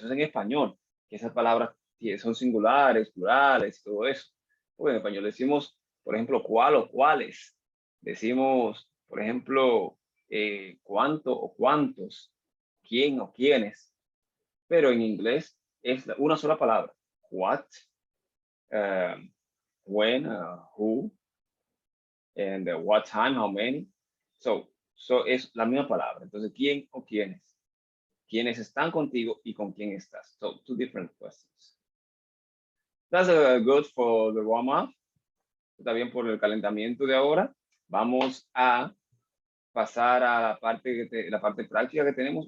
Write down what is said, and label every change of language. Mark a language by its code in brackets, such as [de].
[es] Eso es en español, que esas palabras son singulares, plurales, todo eso. Bueno, en español decimos, por ejemplo, cuál o cuáles. Decimos, por ejemplo, cuánto o cuántos, quién o quiénes. Pero en inglés es una sola palabra. [en] What, when, who, and what time, how many. [es] So es la misma palabra. Entonces, ¿quién o quiénes? ¿Quiénes están contigo y con quién estás? [en] So, two different questions. That's good for the warm-up. [es] Está bien por el calentamiento de ahora. Vamos a pasar a la parte práctica que tenemos.